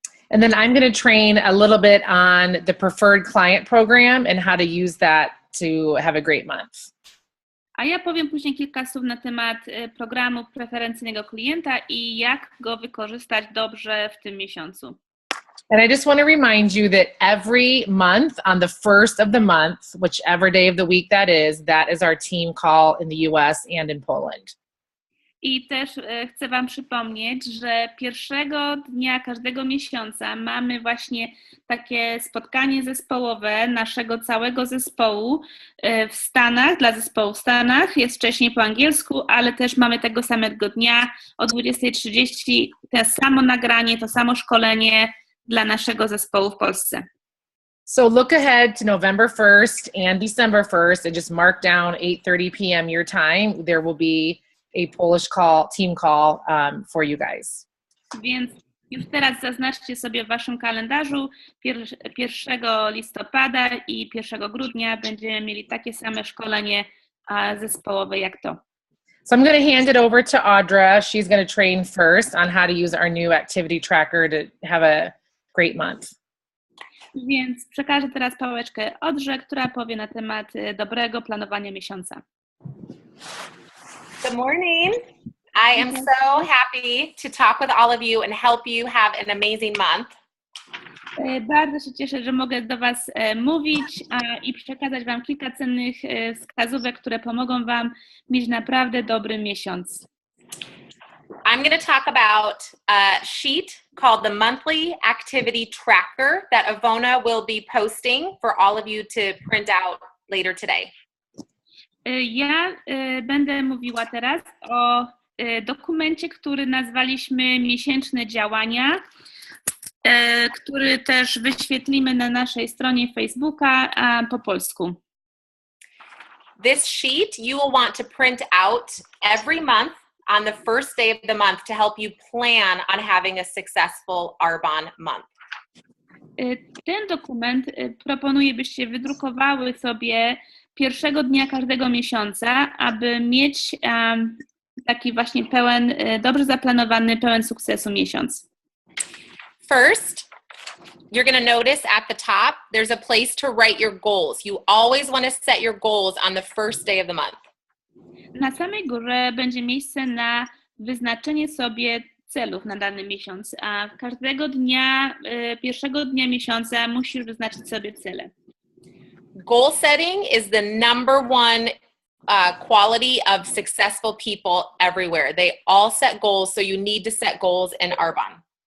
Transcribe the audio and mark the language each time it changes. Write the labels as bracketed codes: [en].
[en] And then I'm going to train a little bit on the preferred client program and how to use that to have a great month. [pl] A ja powiem później kilka słów na temat programu preferencyjnego klienta i jak go wykorzystać dobrze w tym miesiącu. [en] And I just want to remind you that every month on the first of the month, whichever day of the week that is our team call in the US and in Poland. [pl] I też chcę Wam przypomnieć, że pierwszego dnia każdego miesiąca mamy właśnie takie spotkanie zespołowe naszego całego zespołu w Stanach, dla zespołu w Stanach. Jest wcześniej po angielsku, ale też mamy tego samego dnia o 20:30 to samo nagranie, to samo szkolenie dla naszego zespołu w Polsce. [en] So look ahead to November 1st and December 1st and just mark down 8:30 p.m. your time. There will be a Polish team call for you guys. [pl] Więc już teraz zaznaczcie sobie w Waszym kalendarzu 1 listopada i 1 grudnia będziemy mieli takie same szkolenie zespołowe jak to. [en] So I'm going to hand it over to Audra. She's going to train first on how to use our new activity tracker to have a great month. [pl] Więc przekażę teraz pałeczkę Audrze, która powie na temat dobrego planowania miesiąca. [en] Good morning. I am so happy to talk with all of you and help you have an amazing month. [pl] Bardzo się cieszę, że mogę do Was mówić i przekazać Wam kilka cennych wskazówek, które pomogą Wam mieć naprawdę dobry miesiąc. [en] I'm going to talk about a sheet called the Monthly Activity Tracker that Ivona will be posting for all of you to print out later today. [pl] Ja będę mówiła teraz o dokumencie, który nazwaliśmy Miesięczne działania, który też wyświetlimy na naszej stronie Facebooka po polsku. [en] This sheet you will want to print out every month on the first day of the month to help you plan on having a successful Arbonne month. [pl] Ten dokument proponuję, byście wydrukowały sobie pierwszego dnia każdego miesiąca, aby mieć taki właśnie dobrze zaplanowany, pełen sukcesu miesiąc. [en] First, you're going to notice at the top, there's a place to write your goals. You always want to set your goals on the first day of the month. [pl] Na samej górze będzie miejsce na wyznaczenie sobie celów na dany miesiąc, a każdego dnia, pierwszego dnia miesiąca musisz wyznaczyć sobie cele. [en] Goal setting is the number one quality of successful people everywhere. They all set goals, so you need to set goals in Arbonne.